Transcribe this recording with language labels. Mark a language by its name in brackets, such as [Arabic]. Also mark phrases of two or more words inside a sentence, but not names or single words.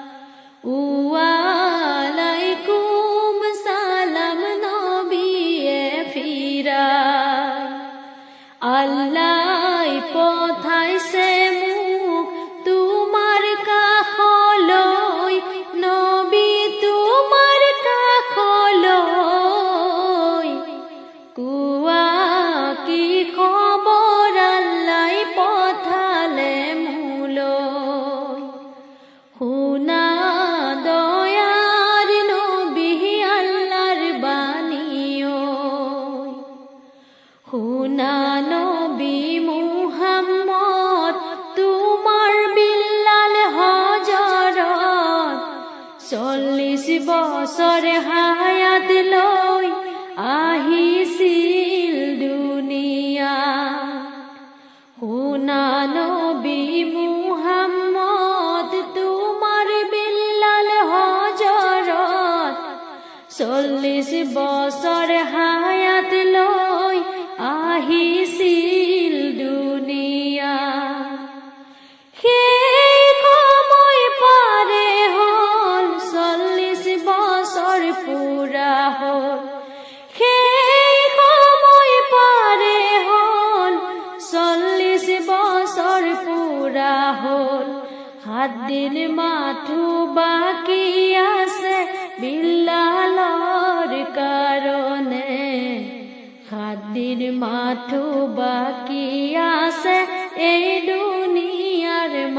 [Arabic] وعليكم السلام [Assamese] নবী এ ফিরায় আল্লাহ পথাইছে মুখ তোমার কাখলৈ নবী তোমার কাখলৈ কুয়া কি খবর আল্লাহ পথালে মোলৈ শুনা দয়ার নবী আল্লাহর বাণীও শুনা নবী মুহাম্মদ তোমার বিল্লাল হযরত 40 বছর হায়াত লৈ আহিছিল দুনিয়া শুনা নবী মুহাম্মদ তোমার বিল্লাল হযরত 40 বছর হায়াত লৈ আহিছিল দুনিয়া সেই সময় পাৰে হ'ল 40 বছৰ পুৰা হ'ল সেই সময় পাৰে হ'ল 40 বছৰ পুৰা হ'ল 7 দিন মাথো বাকী আছে বিল্লালৰ কাৰণে 7 দিন মাথো বাকী আছে এই দুনিয়ার